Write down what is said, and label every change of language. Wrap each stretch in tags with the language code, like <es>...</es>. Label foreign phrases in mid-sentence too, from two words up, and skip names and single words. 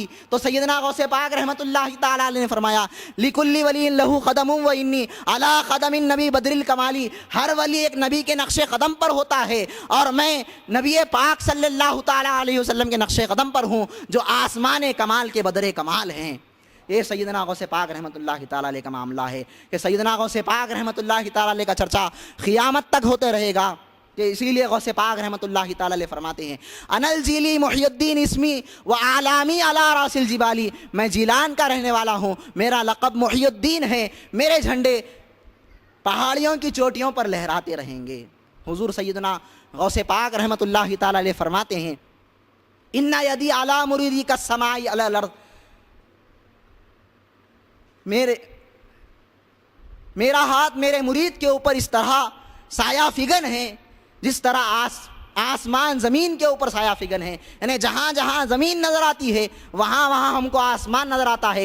<ur>تو سیدنا غوث پاک رحمۃ اللہ تعالی علیہ نے فرمایا</ur> <ar>لکل ولی لہ قدم و انی علی قدم النبی بدر الکمالی،</ar> <ur>ہر ولی ایک نبی کے نقش قدم پر ہوتا ہے، اور میں نبی پاک صلی اللہ تعالی علیہ وسلم کے نقش قدم پر ہوں جو آسمان کمال کے بدر کمال ہیں۔ یہ سیدنا غوث پاک رحمۃ اللہ تعالی علیہ کا معاملہ ہے کہ سیدنا غوث پاک رحمۃ اللہ تعالی علیہ کا چرچا قیامت تک ہوتے رہے گا۔ کہ اسی لیے غوث پاک رحمۃ اللہ تعالی علیہ فرماتے ہیں</ur> <ar>انل جیلی محی الدین اسمی و علامی علی راس الجبالی،</ar> <ur>میں جیلان کا رہنے والا ہوں، میرا لقب محی الدین ہے، میرے جھنڈے پہاڑیوں کی چوٹیوں پر لہراتے رہیں گے۔ حضور سیدنا غوث پاک رحمۃ اللہ تعالی علیہ فرماتے ہیں</ur> <ar>ان یدی علی مریدی کالسماء علی الارض،</ar> <ur>میرا ہاتھ میرے مرید کے اوپر اس طرح سایہ فگن ہے جس طرح آسمان زمین کے اوپر سایہ فگن ہے، یعنی جہاں جہاں زمین نظر آتی ہے وہاں وہاں ہم کو آسمان نظر آتا ہے۔</ur>